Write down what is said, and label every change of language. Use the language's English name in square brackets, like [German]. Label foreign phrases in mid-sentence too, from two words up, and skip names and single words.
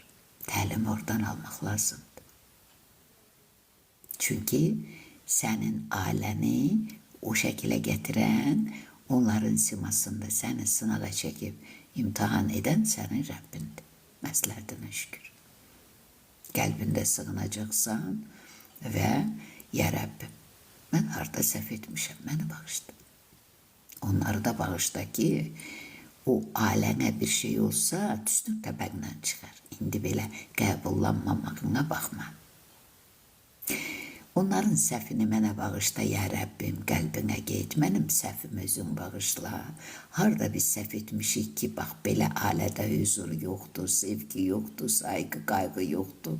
[Azerbaijani] Təlim oradan almaq lazımdır. [Turkish] Çünkü senin aileni o şekilde getiren, onların simasında seni sınava çekip imtihan eden senin Rabbindir. [Azerbaijani] Məsləhətinə şükür. Qəlbində sığınacaqsan ve ya Rabbim, ben harda səhv etmişim, beni bağışla. Onları da bağışla ki, o ailene bir şey olsa tüstün təbəqlə çıxar. İndi belə qəbullanmamağına baxma. Onların səhvini mənə bağışla ya Rəbbim, qəlbinə get, mənim səhvim özün bağışla. Harda biz səhv etmişik ki, bax belə ailədə huzur yoxdur, sevgi yoxdur, saygı, qayğı yoxdur.